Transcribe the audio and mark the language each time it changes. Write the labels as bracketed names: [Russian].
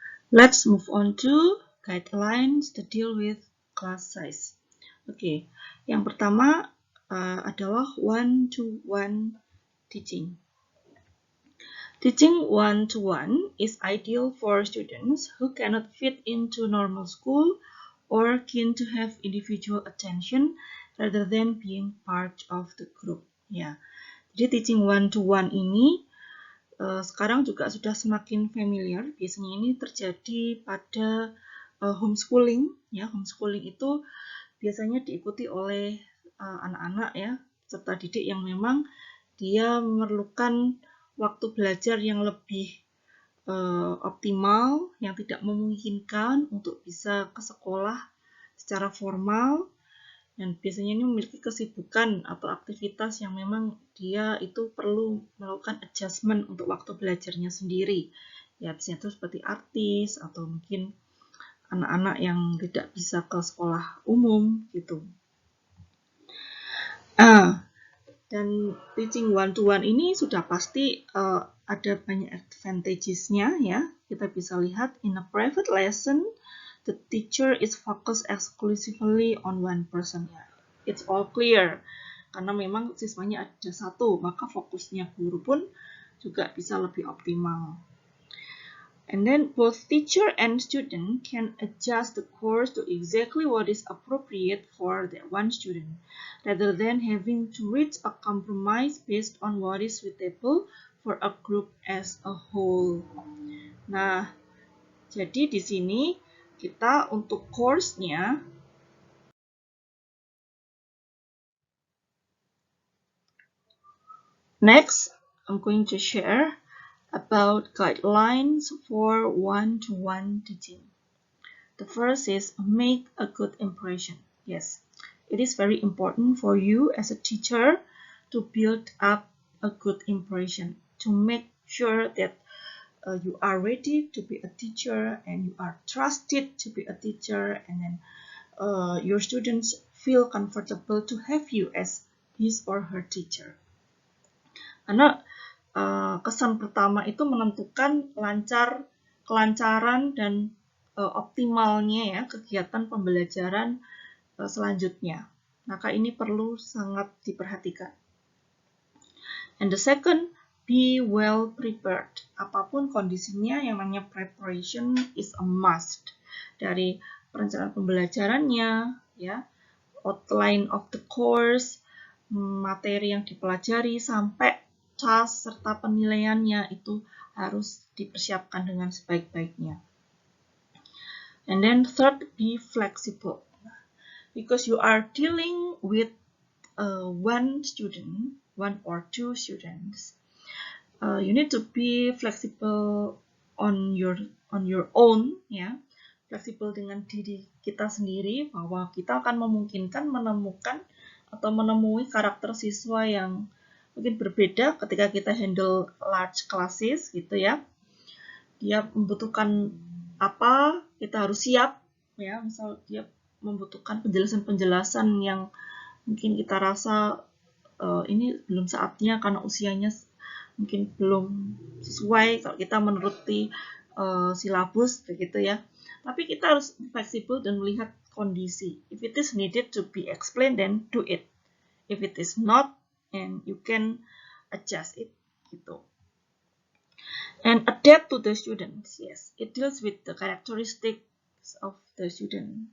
[English] Let's move on to guidelines to deal with class size. [Indonesian] Oke, yang pertama adalah one-to-one teaching. [English] Teaching one-to-one is ideal for students who cannot fit into normal school or keen to have individual attention rather than being part of the group. [Indonesian] Ya, jadi teaching one-to-one ini sekarang juga sudah semakin familiar. Biasanya ini terjadi pada homeschooling. Ya, homeschooling itu biasanya diikuti oleh anak-anak ya, peserta didik yang memang dia memerlukan waktu belajar yang lebih optimal, yang tidak memungkinkan untuk bisa ke sekolah secara formal, dan biasanya ini memiliki kesibukan atau aktivitas yang memang dia itu perlu melakukan adjustment untuk waktu belajarnya sendiri. Ya, biasanya itu seperti artis atau mungkin anak-anak yang tidak bisa ke sekolah umum gitu. Dan teaching one-to-one ini sudah pasti ada banyak advantages-nya ya. Kita bisa lihat [English] in a private lesson, the teacher is focused exclusively on one person. It's all clear. [Indonesian] Karena memang siswanya ada satu, maka fokusnya guru pun juga bisa lebih optimal. [English] And then both teacher and student can adjust the course to exactly what is appropriate for that one student, rather than having to reach a compromise based on what is suitable for a group as a whole. Nah, [Indonesian] jadi di sini kita untuk course-nya [English] next, I'm going to share about guidelines for one-to-one teaching. The first is make a good impression. Yes, it is very important for you as a teacher to build up a good impression, to make sure that you are ready to be a teacher and you are trusted to be a teacher, and then your students feel comfortable to have you as his or her teacher. [Indonesian] Karena kesan pertama itu menentukan kelancaran dan optimalnya ya kegiatan pembelajaran selanjutnya. Maka ini perlu sangat diperhatikan. [English] And the second be well prepared. [Indonesian] Apapun kondisinya, yang namanya [English] preparation is a must. [Indonesian] Dari perencanaan pembelajarannya, ya, outline of the course, materi yang dipelajari, sampai task serta penilaiannya itu harus dipersiapkan dengan sebaik-baiknya. [English] And then third, be flexible. Because you are dealing with one student, one or two students, you need to be flexible on your own, ya. [Indonesian] Fleksibel dengan diri kita sendiri, bahwa kita akan memungkinkan menemukan atau menemui karakter siswa yang mungkin berbeda ketika kita handle large classes gitu ya. Dia membutuhkan apa, kita harus siap ya. Misal dia membutuhkan penjelasan-penjelasan yang mungkin kita rasa ini belum saatnya karena usianya mungkin belum sesuai kalau kita menuruti silabus begitu ya. Tapi kita harus fleksibel dan melihat kondisi. [English] If it is needed to be explained, then do it. If it is not, and you can adjust it gitu. And adapt to the students. Yes, it deals with the characteristics of the student.